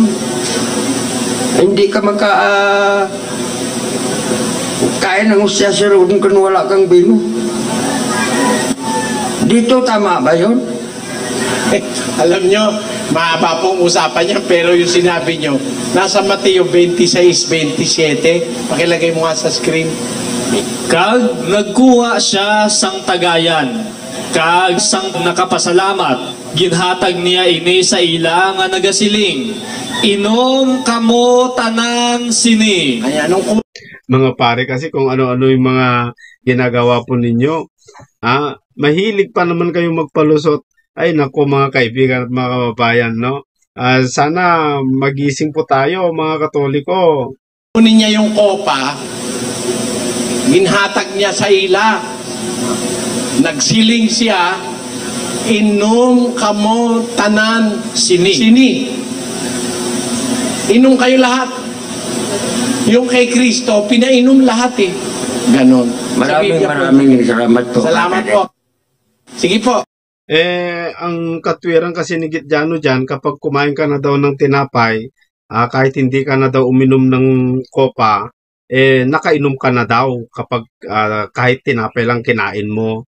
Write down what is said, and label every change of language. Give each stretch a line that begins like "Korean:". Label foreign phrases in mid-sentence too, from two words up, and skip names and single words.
Filipino: Hindi ka kain ng usya sa roon kung wala kang bino. Dito tama ba yun? Alam nyo, mahaba pong usapan niya, pero yung sinabi nyo, nasa Mateo 26-27, pakilagay mo nga sa screen.
Hiligaynon: Kag nagkuha siya sang tagayan, kag sang nakapasalamat, ginhatag niya ini sa ila nga nagasiling, inom kamo tanan sini.
Filipino: Kaya anong Mga pare, kasi kung ano-ano yung mga ginagawa po ninyo, mahilig pa naman kayong magpalusot. Ay nako mga kaibigan at mga kababayan, no? Sana magising po tayo mga Katoliko. kunin niya yung kopa,
Hiligaynon: ginhatag niya sa ila, nagsiling siya, inom kamo tanan Sini.
Filipino: Inom kayo lahat. Yung kay Kristo, pinainom lahat Ganon. Maraming salamat po. Salamat po. Sige po. Ang katwiran kasi ni Gitjano dyan, kapag kumain ka na daw ng tinapay, kahit hindi ka na daw uminom ng kopa, nakainom ka na daw kapag kahit tinapay lang kinain mo.